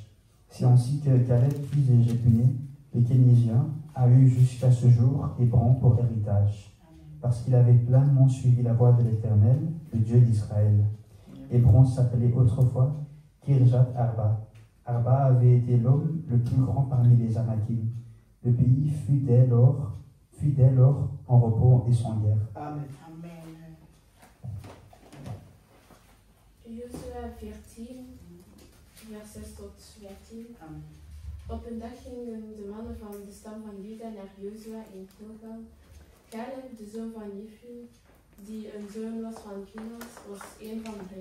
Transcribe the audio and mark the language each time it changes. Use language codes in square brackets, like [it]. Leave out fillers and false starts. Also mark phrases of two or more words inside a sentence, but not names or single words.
[fr] C'est ainsi que Caleb, fils de Jéphuné, le Kénizien, a eu jusqu'à ce jour Hébron pour héritage, parce qu'il avait pleinement suivi la voie de l'Éternel, le Dieu d'Israël. Hébron s'appelait autrefois Kirjat Arba. Arba avait été l'homme le plus grand parmi les Anakim. Le pays fut dès lors en repos et sans guerre. Amen. [nl] Jozua 14, vers 6 tot 14. Amen. Op een dag gingen de mannen van de stam van Juda naar Jozua in Gilgal. Caleb, de zoon van Jephuné, die een zoon was van Kenas, was een van hen.